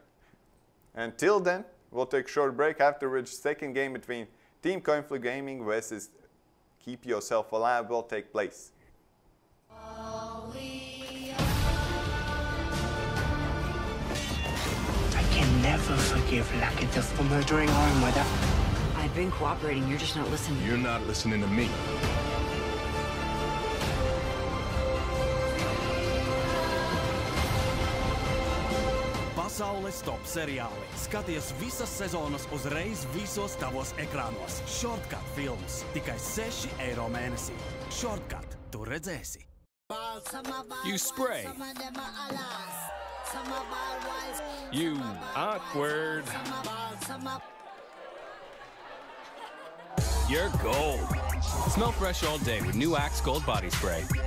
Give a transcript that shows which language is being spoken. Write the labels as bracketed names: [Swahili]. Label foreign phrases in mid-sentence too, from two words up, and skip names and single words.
[English] Until then, we'll take a short break, after which second game between Team Conflict Gaming versus Keep Yourself Alive will take place. All we are. never forgive Lakita for murdering our mother. I've been cooperating, you're just not listening. You're not listening to me. [Latvian] Pasaules top-seriāli. Skaties visas sezonas uzreiz visos tavos ekrānos. Shortcut films. Tikai 6 eiro mēnesī. Shortcut. Tu redzēsi. [English] You spray. You awkward. You're gold. Smell fresh all day with new Axe Gold Body Spray.